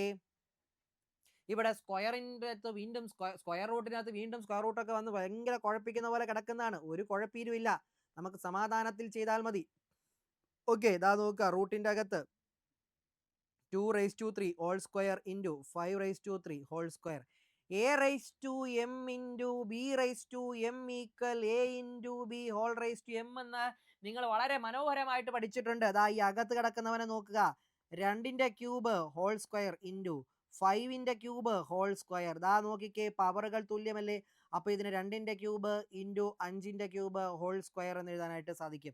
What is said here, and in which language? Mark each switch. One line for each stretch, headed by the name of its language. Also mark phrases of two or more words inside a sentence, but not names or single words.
Malayalam: ഇവിടെ സ്ക്വയറിൻ്റെ അകത്ത് വീണ്ടും സ്ക്വയർ റൂട്ടിനകത്ത് വീണ്ടും സ്ക്വയർ റൂട്ടൊക്കെ വന്ന് ഭയങ്കര കുഴപ്പിക്കുന്ന പോലെ കിടക്കുന്നതാണ്. ഒരു കുഴപ്പീരുമില്ല, നമുക്ക് സമാധാനത്തിൽ ചെയ്താൽ മതി. ഓക്കെ, ഇതാ നോക്കുക. റൂട്ടിൻ്റെ അകത്ത് 2^3
English: whole square into
Malayalam: 5^3
English: whole square.
Malayalam: a/m × b/m = a × b ഹോൾ m എന്ന് നിങ്ങൾ വളരെ മനോഹരമായിട്ട് പഠിച്ചിട്ടുണ്ട്. അതാ ഈ അകത്ത് കിടക്കുന്നവനെ നോക്കുക. 2ൻ്റെ
English: cube whole square into
Malayalam: 5ൻ്റെ
English: cube whole square.
Malayalam: ദാ നോക്കിക്കേ, പവറുകൾ തുല്യമല്ലേ? അപ്പോൾ ഇതിന് 2ൻ്റെ ക്യൂബ് ഇൻറ്റു 5ൻ്റെ
English: cube whole square
Malayalam: എന്ന് എഴുതാനായിട്ട് സാധിക്കും.